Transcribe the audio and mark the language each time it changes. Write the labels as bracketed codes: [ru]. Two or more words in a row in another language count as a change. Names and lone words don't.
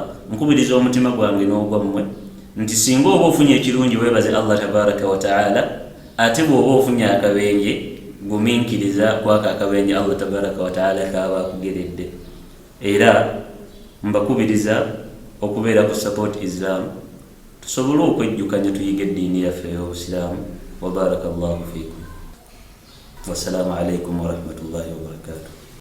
[lg] Nkubiriza omutima gwange n'ogwammwe nti singa oba ofunye ekirungi weebaze [ar] الله تبارك وتعالى, [lg] ate bw'oba ofunye akabenje gumiikiriza kwaka akabenje [ar] الله تبارك وتعالى [lg] kaba akugeredde. Era mbakubiriza okubeera ku support Islam, tusobole okwejjukanya tuyige eddiini yaffe y'Obusiraamu. [ar] وبارك الله فيكم. والسلام عليكم ورحمة الله وبركاته.